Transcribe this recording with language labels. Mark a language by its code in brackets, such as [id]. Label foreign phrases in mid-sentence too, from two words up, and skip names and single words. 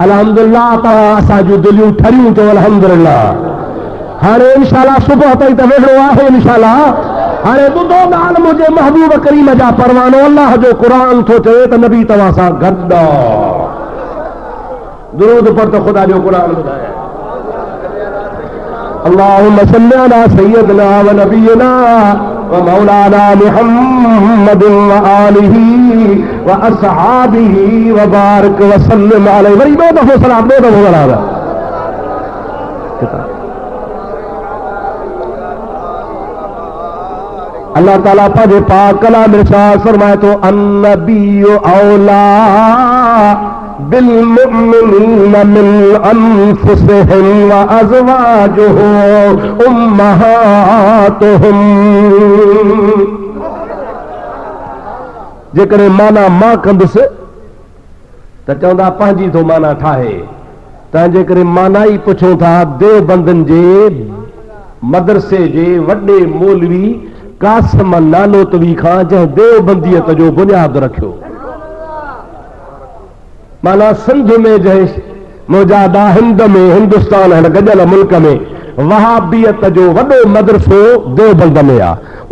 [sd] अल्हम्दुलिल्लाह तव्हां असांजूं दिलियूं ठरियूं चओ अल्हम्दुलिल्लाह। हाणे इंशाअल्लाह सुबुह ताईं त वेठो आहे इंशाअल्लाह। हाणे ॿुधो ॻाल्हि मुंहिंजे महबूब करीम जा परवानो अल्लाह जो क़ुरान थो चए त नबी तव्हां सां गॾु आहे। दुरूद पढ़ त ख़ुदा जो क़ुरान ॿुधाए। [ar] اللهم صل على سيدنا ونبينا ومولانا محمد وآله وأصحابه وبارك وسلم عليه. [sd] वरी ॿियो दफ़ो सलाम, ॿियो दफ़ो सलाम। अल्लाह ताला पंहिंजे पाक कलाम इरशाद फरमाए थो [ar] النبي أولى بالمؤمنين من أنفسهم وأزواجه أمهاتهم. [sd] जेकॾहिं माना मां कंदुसि त चवंदा पंहिंजी थो माना ठाहे। तव्हां जेकॾहिं माना ई पुछो था देवबंदनि जे मदरसे जे वॾे मौलवी कासिम नानोतवी खां जंहिं देवबंदियत जो बुनियाद रखियो, माना सिंध में जंहिं मुजादा हिंद में हिंदुस्तान हिन गॾियल मुल्क में वहाबियत जो वॾो मदरसो देवबंद में आहे।